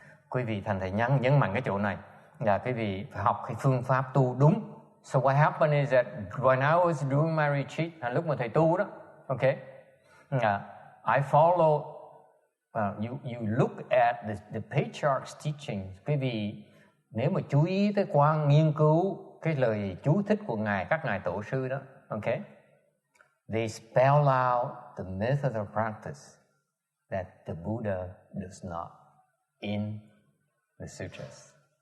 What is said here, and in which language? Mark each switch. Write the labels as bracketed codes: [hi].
[vi] Quý vị thành thầy nhấn mạnh cái chỗ này là quý vị phải học cái phương pháp tu đúng. [en] So what happened is that when I was doing my retreat, [vi] lúc mà thầy tu đó, [en] okay, I follow. You look at the patriarch's teachings. [vi] Quý vị nếu mà chú ý tới nghiên cứu cái lời chú thích của các ngài tổ sư đó, okay, [en] they spell out the method of practice that the Buddha does not in the sutras.